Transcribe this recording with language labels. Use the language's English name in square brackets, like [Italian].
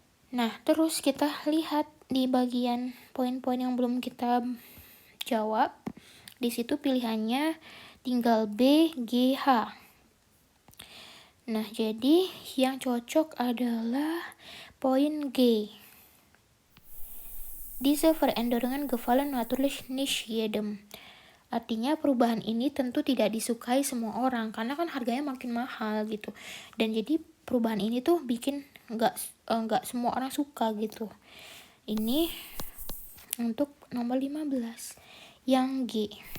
[Indonesian] Nah, terus kita lihat di bagian poin-poin yang belum kita jawab. Di situ pilihannya tinggal B, G, H. Nah, jadi yang cocok adalah poin G. [German] Diese Veränderungen gefallen natürlich nicht jedem. [Indonesian] Artinya perubahan ini tentu tidak disukai semua orang karena kan harganya makin mahal gitu. Dan jadi perubahan ini tuh bikin nggak semua orang suka gitu. Ini untuk nomor 15 yang G.